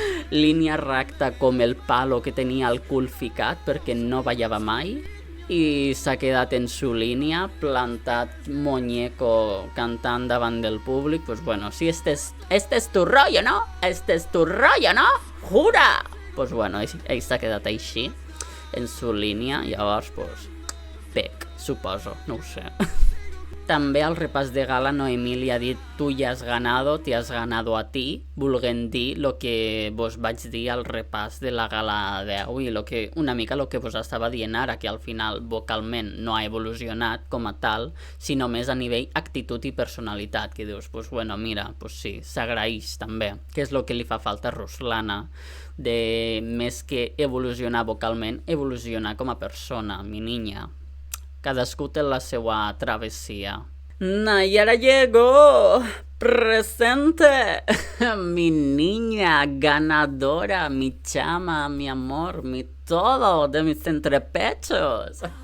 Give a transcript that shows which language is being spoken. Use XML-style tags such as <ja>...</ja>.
<ca>línia recta com el palo que tenia al cul ficat perquè no ballava mai, i s'ha quedat en su línia, plantat muñeco cantant davant del públic.</ca> <es>Pues bueno, si este es tu rollo, ¿no? Este es tu rollo, ¿no? ¡Jura!</es> <ca>Pues bueno, ell s'ha quedat així, en su línia, llavors, pues, pec, suposo, no ho sé. També al repàs de gala Noemí li ha dit</ca> <es>tu ja has ganado, te has ganado a ti,</es> <ca>volent dir el que vos vaig dir al repàs de la gala 10 i una mica el que vos estava dient ara, que al final vocalment no ha evolucionat com a tal, sinó més a nivell actitud i personalitat, que dius,</ca> <es>pues bueno, mira, pues sí,</es> <ca>s'agraeix també, que és el que li fa falta a Ruslana, de més que evolucionar vocalment, evolucionar com a persona,</ca> <es>mi niña.</es> <ca>Cadascú té la seva travessia.</ca> <es>Nayara llegó, presente, mi niña ganadora, mi chama, mi amor, mi todo de mis entrepechos.</es>